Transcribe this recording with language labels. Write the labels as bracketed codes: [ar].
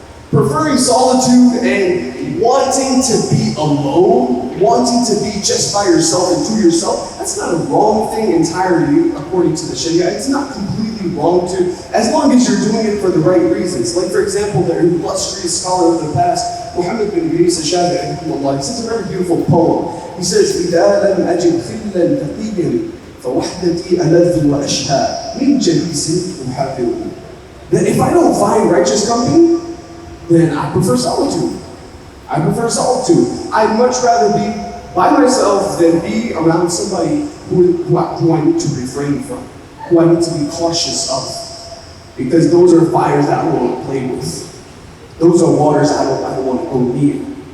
[en] Preferring solitude and wanting to be alone, wanting to be just by yourself and to yourself, that's not a wrong thing entirely according to the Sharia. It's not completely wrong to, as long as you're doing it for the right reasons. Like for example, the illustrious scholar of the past, Muhammad bin Idris al-Shafi'i, he says a very beautiful poem. He says, [ar] إِذَا لَمْ أَجِدْ خِلًّا تَقِيًّا فَوَحْدَتِي أَلَذُّ وَأَشْهَى مِنْ جَلِيسٍ أُحَابِرُهُ. [en] That if I don't find righteous company, then I prefer solitude. I prefer solitude. I'd much rather be by myself than be around somebody who I need to refrain from, who I need to be cautious of. Because those are fires that I don't want to play with. Those are waters I don't want to go near.